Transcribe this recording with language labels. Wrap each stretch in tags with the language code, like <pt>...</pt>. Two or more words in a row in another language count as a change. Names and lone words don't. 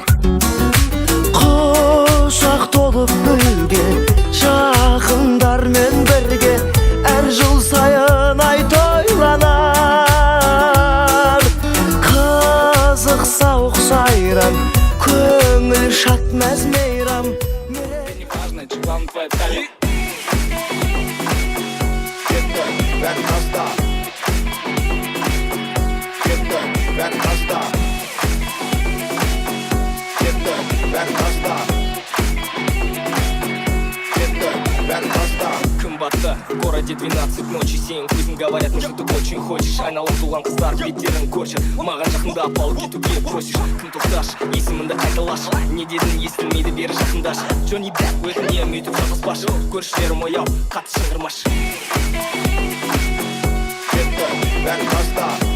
<kk>Құшақ толып гүлге, жақындармен бірге әр жыл сайын ай тойланар. Қызық сауық сайран, көңіл шат мәз мейрам.</kk> <ru>Не важно, чи главное твоя талия.</ru> <kk>Кеттік бәрін таста. Кеттік бәрін таста. Кеттік бәрін таста. Кеттік бәрін таста. Күн батты,</kk> <ru>в городе 12 ночи,</ru> <kk>сен көзің</kk> <ru>говорят, может ты очень хочешь.</ru> <kk>Айналып туған қыздар беттерін көрші. Маған жақындап алып кетуге просишь. Кім тоқташы, есіміңді қайталашы. Не дедің естілмейді, бері жақындашы. Джонни Бэк, өтінем өйтіп жапаспашы. Көршілерім ояу, қатты шыңғырмашы. Кеттік бәрін таста.</kk>